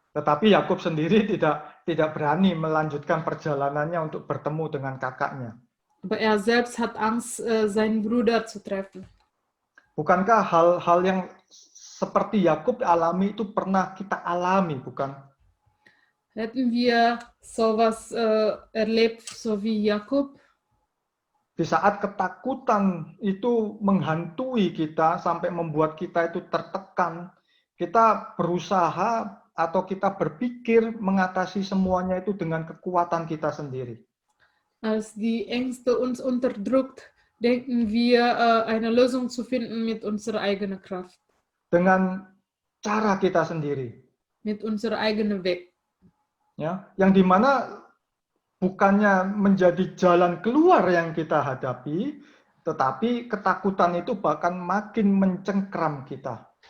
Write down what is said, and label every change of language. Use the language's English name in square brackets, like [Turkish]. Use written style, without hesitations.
[Indonesian] Tetapi Yakub sendiri tidak berani melanjutkan perjalanannya untuk bertemu dengan kakaknya. [German] Aber er selbst hat Angst, seinen Bruder zu treffen. [Indonesian] Bukankah hal-hal yang seperti Yakub alami itu pernah kita alami, bukan? [German] Hätten wir sowas erlebt, so wie Jakob? [Indonesian] Di saat ketakutan itu menghantui kita sampai membuat kita itu tertekan, kita berusaha atau kita berpikir mengatasi semuanya itu dengan kekuatan kita sendiri. [German] Als die Ängste uns unterdrückt, denken wir, eine Lösung zu finden mit unserer eigenen Kraft. [Indonesian] Dengan cara kita sendiri. [German] Mit unserer eigenen Weg. [Indonesian] Ya, yang dimana bukannya menjadi jalan keluar yang kita hadapi, tetapi ketakutan itu bahkan makin mencengkram kita.